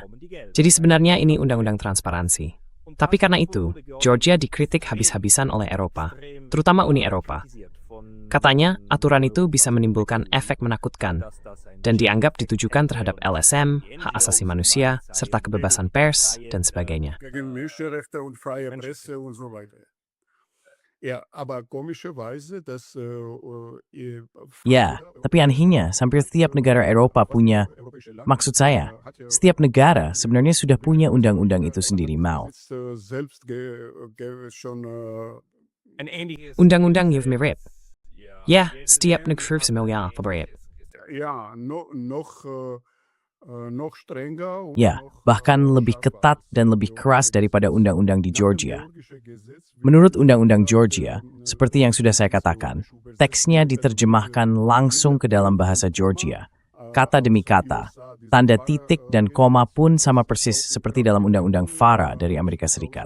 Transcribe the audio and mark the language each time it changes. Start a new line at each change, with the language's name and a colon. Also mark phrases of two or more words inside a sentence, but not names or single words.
Indonesian: Jadi sebenarnya ini undang-undang transparansi. Tapi karena itu, Georgia dikritik habis-habisan oleh Eropa, terutama Uni Eropa. Katanya, aturan itu bisa menimbulkan efek menakutkan dan dianggap ditujukan terhadap LSM, hak asasi manusia, serta kebebasan pers, dan sebagainya.
German: Gegen Menschenrechte und freie Presse und so weiter. Ja, aber komischerweise,
Indonesian: Ya, tapi anehnya, hampir setiap negara Eropa punya, maksud saya, setiap negara sebenarnya sudah punya undang-undang itu sendiri mau. Undang-undang yang mirip. Ya, setiap negara familiar mirip. Ja, noch strenger. Ya, bahkan lebih ketat dan lebih keras daripada undang-undang di Georgia. Menurut undang-undang Georgia, seperti yang sudah saya katakan, teksnya diterjemahkan langsung ke dalam bahasa Georgia, kata demi kata, tanda titik dan koma pun sama persis seperti dalam undang-undang FARA dari Amerika Serikat.